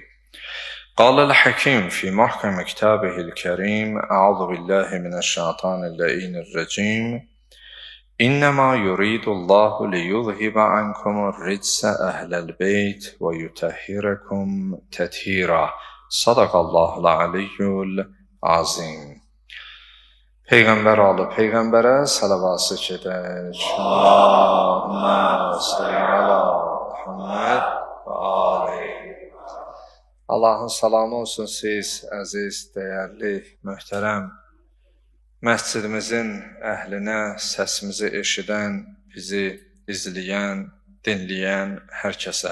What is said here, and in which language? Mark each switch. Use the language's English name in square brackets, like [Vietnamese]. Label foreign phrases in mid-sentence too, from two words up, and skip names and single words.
[Arabic] قال الحكيم في محكم كتابه الكريم أعوذ بالله من الشيطان اللعين الرجيم إنما يريد الله ليذهب عنكم الرجس أهل البيت ويطهركم تطهيرا. صدق الله العلي العظيم. [Azerbaijani] Peyğəmbər alı Peyğəmbərə səlavası gedək. [Arabic] اللهم صل على محمد وآل. [Azerbaijani] Allahın salamı olsun siz, əziz, dəyərli, möhtərəm məscidimizin əhlinə, səsimizi eşidən, bizi izləyən, dinləyən hər kəsə.